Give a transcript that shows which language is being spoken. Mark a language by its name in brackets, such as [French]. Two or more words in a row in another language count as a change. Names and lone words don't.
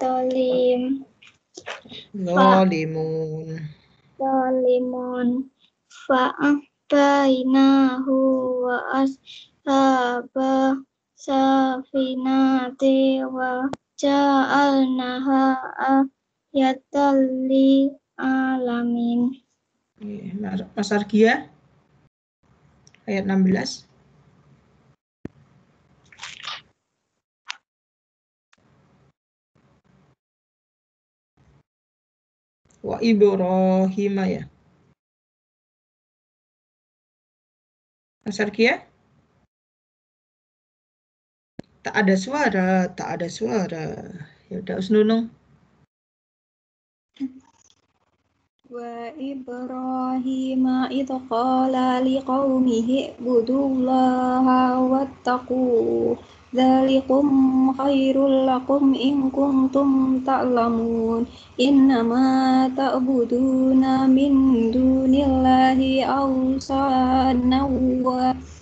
[Arabic] ظالمون فأنجيناه وأصحاب السفينة وجعلناها آية للعالمين. [Indonesian] Mas Argia ayat 16. [Arabic] وإبراهيم ya. [Indonesian] Mas Argia? Tak ada suara. Ya udah Usnunung. [Arabic] وإبراهيم إذ قال لقومه اعبدوا الله واتقوه ذلكم خير لكم إن كنتم تعلمون إنما تعبدون من دون الله أوثانا و